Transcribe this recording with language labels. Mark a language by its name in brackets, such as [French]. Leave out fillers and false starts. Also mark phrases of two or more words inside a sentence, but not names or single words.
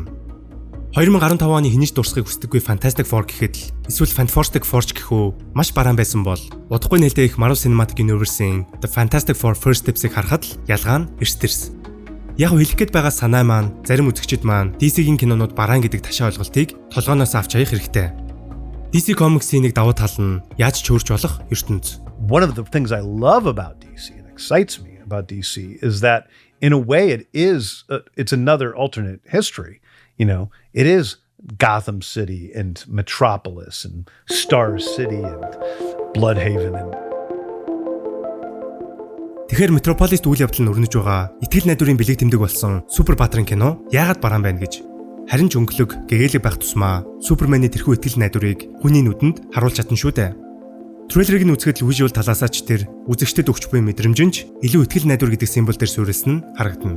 [Mongolian] 2015 оны хинэж дурсахыг хүсдэггүй Fantastic Four гэхэд л эсвэл Fantastic Four гэх үү маш бараан байсан бол удахгүй нэлээд их Marvel Cinematic Universe-ийн The Fantastic Four First Steps-ийг харахад л ялгаа нь эрс. Яг хэлэх гээд байгаа санаа маань зарим үзэгчид маань DC-гийн кинонууд бараан гэдэг ташаа ойлголтыг толгооноос авч хаях хэрэгтэй. DC Comics-ийн нэг давуу тал нь яаж чөөрч болох ертөнц. [English] One of the things I love about DC and excites me about DC is that in a way it's another alternate history. You know, it is Gotham City and Metropolis and Star City and Bloodhaven and [Mongolian] Тэгэхээр Metropolis үйл явдал нь өрнөж байгаа итгэл найдварын бэлэг тэмдэг болсон Супер Баатрын кино яагаад бараан байна гэж. Харин ч өнгөлөг гэгээлэг байх тусмаа Супермений тэрхүү итгэл найдварыг хүний нүдэнд харуулж чадсан шүү дээ. Трейлерыг нь үзэхэд л visual талаасаа ч тэр үзэгчдэд өгч буй мэдрэмжинч илүү итгэл найдвар гэдэг символ дээр суурилсан нь харагдана.